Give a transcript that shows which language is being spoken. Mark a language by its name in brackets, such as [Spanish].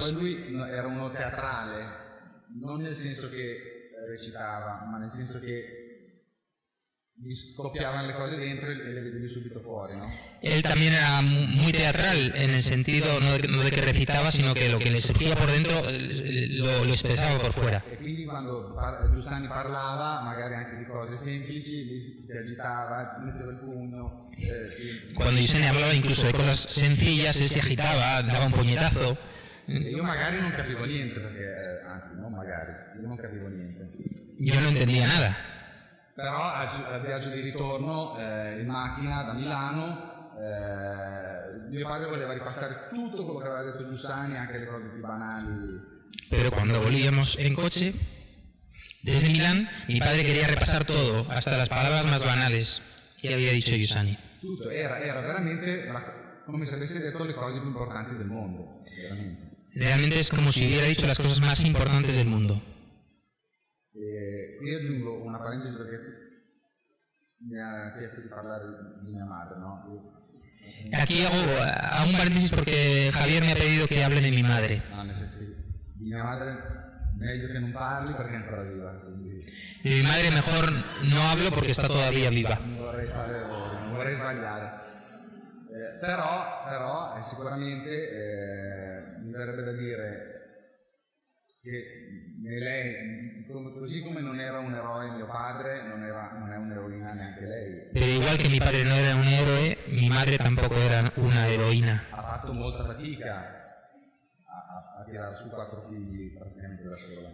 [Italian] Poi lui era uno teatrale, non nel senso che recitava, ma nel senso che gli scoppiavano le cose dentro e le vedevi subito fuori, no? [Spanish] Él también era muy teatral en el sentido no de que recitaba, sino que lo que le surgía por dentro lo expresaba por fuera. [Italian] E quindi quando Giussani parlava, magari anche di cose semplici, lui si agitava, metteva il pugno. [Spanish] Cuando Giussani hablaba incluso de cosas sencillas, él se agitaba, daba un puñetazo. [Italian] E io magari non capivo niente, perché, anzi, non magari, io non capivo niente. [Spanish] Yo no entendía nada. [Italian] Però al viaggio di ritorno in macchina da Milano, mio padre voleva ripassare tutto quello che aveva detto Giussani, anche le cose più banali. [Spanish] Pero cuando volvíamos en coche, desde Milán, mi padre quería repasar todo, hasta las palabras más banales que había dicho Giussani. [Italian] Tutto, era veramente come se avesse detto le cose più importanti del mondo, veramente. [Spanish] Realmente es como si hubiera dicho las cosas más importantes del mundo. [Italian] Qui aggiungo una parentesi perché mi ha chiesto di parlare di mia madre, no? [Spanish] Aquí hago un paréntesis porque Javier me ha pedido que hable de mi madre. [Italian] No, nel senso che di mia madre meglio che non parli perché è ancora viva. Quindi [Spanish] De mi madre mejor no hablo porque está todavía viva. [Italian] non vorrei sbagliare. Però sicuramente mi verrebbe da dire che lei, così come non era un eroe mio padre, non è un'eroina neanche lei. [Spanish] Pero igual que mi padre no era un héroe, mi madre tampoco era una heroína. [Italian] Ha fatto molta fatica a tirare su 4 figli praticamente da sola.